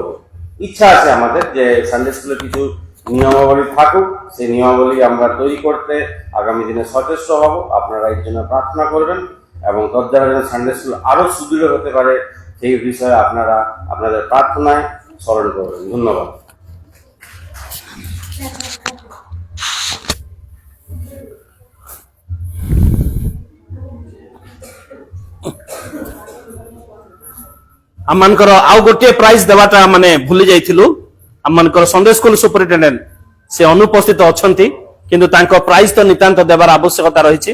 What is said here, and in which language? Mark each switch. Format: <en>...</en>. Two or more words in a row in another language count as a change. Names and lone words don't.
<bn>ইচ্ছা আছে আমাদের যে</bn> <en>Sunday schooler</en> <bn>কিছু নিয়মাবলী থাকুক, সেই নিয়মাবলী আমরা তৈরি করতে আগামী দিনে সচেষ্ট হব। আপনারা এর জন্য প্রার্থনা করবেন এবং তদ্বারা যেন</bn> <en>Sunday school</en> <bn>আরো সুদৃঢ় হতে পারে, সেই বিষয়ে আপনারা আপনাদের প্রার্থনায় স্মরণ করবেন। ধন্যবাদ।</bn> <or>ଆମମାନଙ୍କର ଆଉ ଗୋଟିଏ ପ୍ରାଇଜ ଦେବାଟା ଭୁଲି ଯାଇଥିଲୁ। ଆମମାନଙ୍କର</or> <en>Sunday school superintendent</en> <or>ସେ ଅନୁପସ୍ଥିତ ଅଛନ୍ତି, କିନ୍ତୁ ତାଙ୍କ ପ୍ରାଇଜ ତ ନିତାନ୍ତ ଦେବାର ଆବଶ୍ୟକତା ରହିଛି।</or>